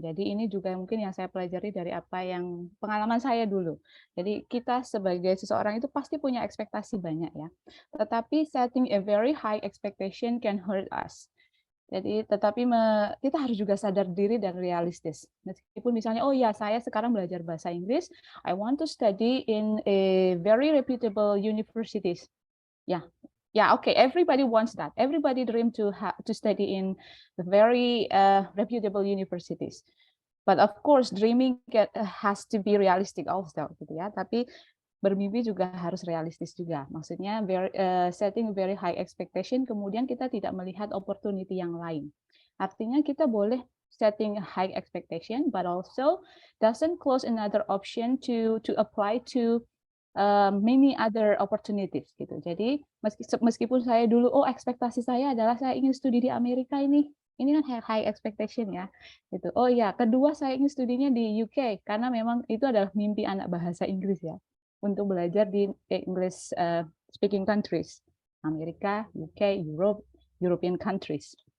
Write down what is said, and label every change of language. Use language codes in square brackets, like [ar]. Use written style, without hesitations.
[id] Jadi ini juga mungkin yang saya pelajari dari apa yang pengalaman saya dulu. Jadi kita sebagai seseorang itu pasti punya ekspektasi banyak ya. Tetapi [en] setting a very high expectation can hurt us. [id] Jadi tetapi kita harus juga sadar diri dan realistis. Meskipun misalnya, oh ya saya sekarang belajar bahasa Inggris, [en] I want to study in a very reputable universities. Yeah, okay. Everybody wants that. Everybody dream to study in very reputable universities. But of course, dreaming has to be realistic also, [id] gitu ya. Tapi bermimpi juga harus realistis juga. Maksudnya [en] setting very high expectation, [id] kemudian kita tidak melihat opportunity yang lain. Artinya kita boleh [en] setting high expectation, but also doesn't close another option to apply to many other opportunities gitu. [id] Jadi meskipun saya dulu ekspektasi saya adalah saya ingin studi di Amerika ini kan [en] high expectation [id] ya gitu. Oh ya, kedua saya ingin studinya di UK karena memang itu adalah mimpi anak bahasa Inggris ya, untuk belajar di [en] English speaking countries, [id] Amerika, UK, European countries.